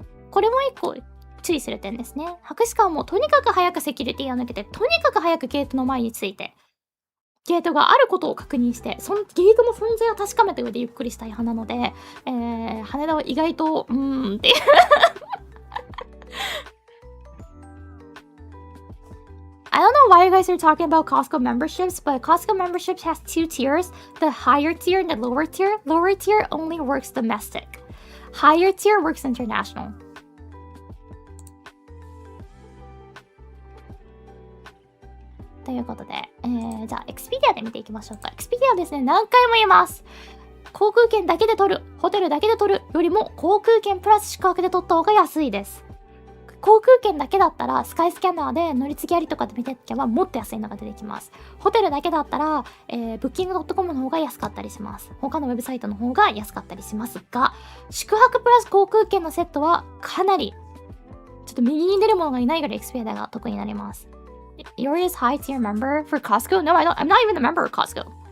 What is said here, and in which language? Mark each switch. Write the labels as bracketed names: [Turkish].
[Japanese] これも一個注意する点ですね。博士課はもうとにかく早くセキュリティを抜けて、とにかく早くゲートの前に着いて、ゲートがあることを確認して、そのゲートの存在を確かめた上でゆっくりしたい派なので、羽田は意外とっていう [English] I don't know why you guys are talking about Costco memberships, but Costco memberships has two tiers, the higher tier and the lower tier. Lower tier only works domestic. Higher tier works international. [Japanese] ということで、じゃあ、Expedia で見ていきましょうか。Expedia ですね、何回も言います。航空券だけで取る、ホテルだけで取るよりも、航空券プラス宿泊で取った方が安いです。航空券だけだったら、スカイスキャナーで乗り継ぎありとかで見ていけばもっと安いのが出てきます。ホテルだけだったら、Booking.com の方が安かったりします。他のウェブサイトの方が安かったりしますが、宿泊プラス航空券のセットはかなり、ちょっと右に出るものがいないぐらい Expedia が得になります。 [English] You're a high tier member for Costco? No, I'm not even a member of Costco.